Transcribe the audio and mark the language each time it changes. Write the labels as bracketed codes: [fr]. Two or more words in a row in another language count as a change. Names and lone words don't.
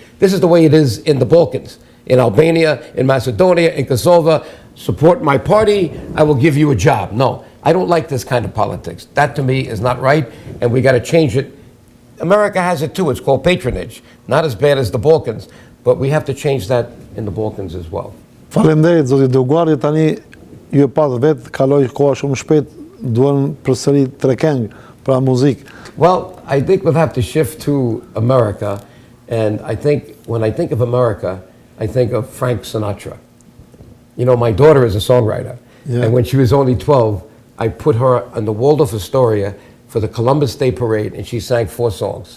[en] This is the way it is in the Balkans, in Albania, in Macedonia, in Kosovo. Support my party, I will give you a job. No, I don't like this kind of politics. That to me is not right, and we got to change it. America has it too. It's called patronage. Not as bad as the Balkans, but we have to change that in the Balkans as well. [sq] Faleminderit zoti Dioguardi, tani ju e pat vetë, kaloi koha shumë shpejt, duan përsëri tre këngë, pra muzikë. [en] Well, I think we'll have to shift to America, and I think when I think of America, I think of Frank Sinatra. You know, my daughter is a songwriter, and when she was only 12, I put her on the Waldorf Astoria for the Columbus Day Parade, and she sang 4 songs.